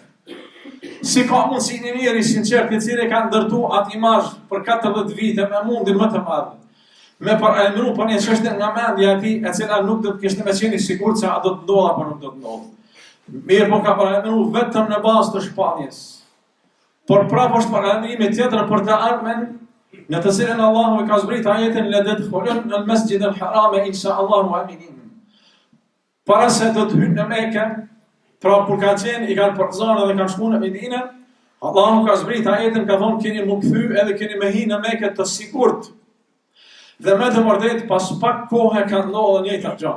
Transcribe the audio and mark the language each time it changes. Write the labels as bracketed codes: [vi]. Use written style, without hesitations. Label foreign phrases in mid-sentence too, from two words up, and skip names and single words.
[sq] Si ka mundësi një njeri sinqert i cili ka ndërtu atë imazh për 14 vite me mundin më të madh, me paralajmëruar për një çështje nga mendja e tij, e cila nuk do të kishte me qenë i sigurt se a do të ndodhë apo nuk do të ndodhë. Mirë po ka paralajmëruar vetëm në bazë të shpalljes. Por prapë është paralajmërimi tjetër për të ardhmen, në të cilën Allahu ka zbritur ajetin [ar] لتدخلن المسجد الحرام إن شاء الله آمنين. [sq] Para se do të hyjnë në Mekë, pra kur ka qenë i kanë përzonë dhe kanë shkuar në Medinë, Allahu ka zbritur ajetin, ka thonë keni më kthy edhe keni me hi në Mekë të sigurt. Dhe me të vërtetë pas pak kohë ka ndodhur një njëjta gjë.